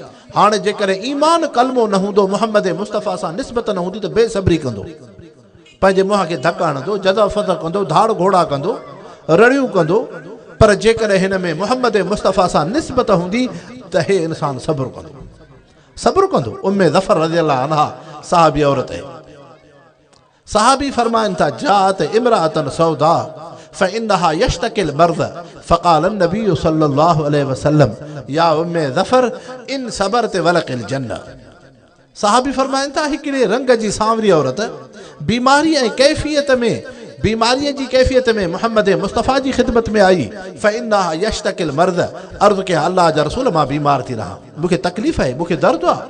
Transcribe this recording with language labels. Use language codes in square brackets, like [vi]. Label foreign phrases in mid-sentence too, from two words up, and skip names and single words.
[sd] हाणे जेकॾहिं ईमान कलमो न हूंदो, मोहम्मद मुस्तफ़ा सां निस्बत न हूंदी त बेसब्री कंदो, पंहिंजे मुंहं खे धक हणंदो, जज़ा फज़ कंदो, धाड़ घोड़ा कंदो, रड़ियूं कंदो। पर जेकॾहिं हिन में मोहम्मद मुस्तफ़ा सां निस्बत हूंदी त हे इंसान सब्र कंदो, सब्र कंदो। उम्मे ज़फ़र रज़ियल्लाहु अन्हा सहाबी औरत है, सहाबी फरमाइन था [ar] جاءت امرأة سوداء فإنها يشتكي المرض فقال النبي صلى الله عليه وسلم يا أم زفر إن صبرت ولكِ الجنة. [sd] सहाबी फरमाइन था हिकिड़े रंग जी सांवरी औरत बीमारी ऐं कैफ़ियत में, बीमारीअ जी कैफ़ियत में मोहम्मद मुस्तफ़ा जी ख़िदमत में आई। [ar] فإنها يشتكي المرض, [sd] अर्ज़ के अल्लाह जा रसूल मां बीमार थी रहा, मूंखे तकलीफ़ आहे, मूंखे दर्द आहे।